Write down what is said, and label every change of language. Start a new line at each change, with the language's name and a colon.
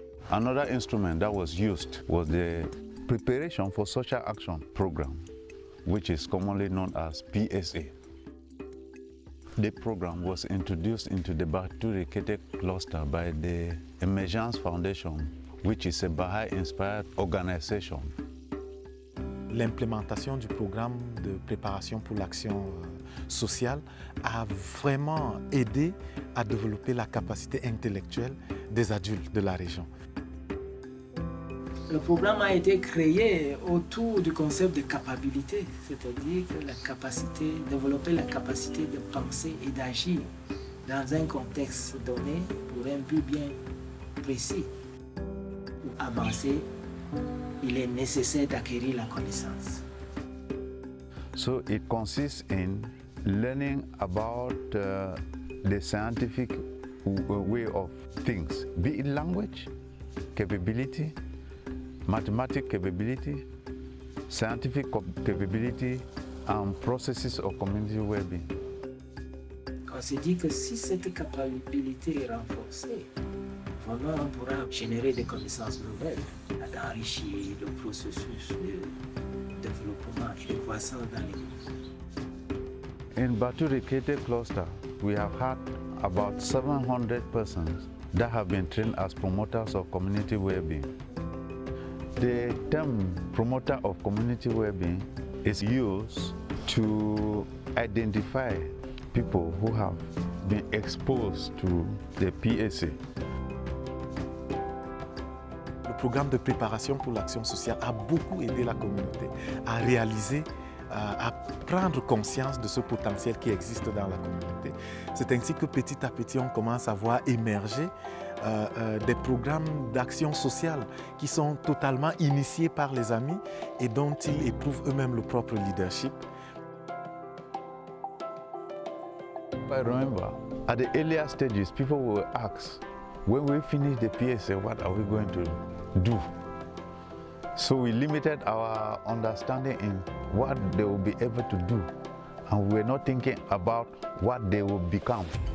English: Another instrument that was used was the Preparation for Social Action program, which is commonly known as PSA. The program was introduced into the Bature Kete cluster by the Emergence Foundation, which is a Baha'i-inspired organization.
French: L'implémentation du programme de préparation pour l'action sociale a vraiment aidé à développer la capacité intellectuelle des adultes de la région. Le programme a été créé autour du concept de capacité, c'est-à-dire que développer la capacité de penser et d'agir dans un contexte donné pour un but bien précis. Pour avancer, il est nécessaire d'acquérir la connaissance.
English: So it consists in learning about the scientific way of things, be it language, capability, mathematical capability, scientific capability, and processes of community well-being.
French: On se dit que si cette capacité est renforcée, vraiment on pourra générer des connaissances nouvelles, d'enrichir le processus de développement et de croissance dans les
English: In Bature Kete cluster, we have had about 700 persons that have been trained as promoters of community well-being. The term promoter of community well-being is used to identify people who have been exposed to the PSA.
French: Le programme de préparation pour l'action sociale a beaucoup aidé la communauté à réaliser, à prendre conscience de ce potentiel qui existe dans la communauté. C'est ainsi que petit à petit, on commence à voir émerger des programmes d'action sociale qui sont totalement initiés par les amis et dont ils éprouvent eux-mêmes le propre leadership.
English: I remember, at the earlier stages, people will ask, when we finish the PSA, what are we going to do? So we limited our understanding in what they will be able to do, and we were not thinking about what they will become.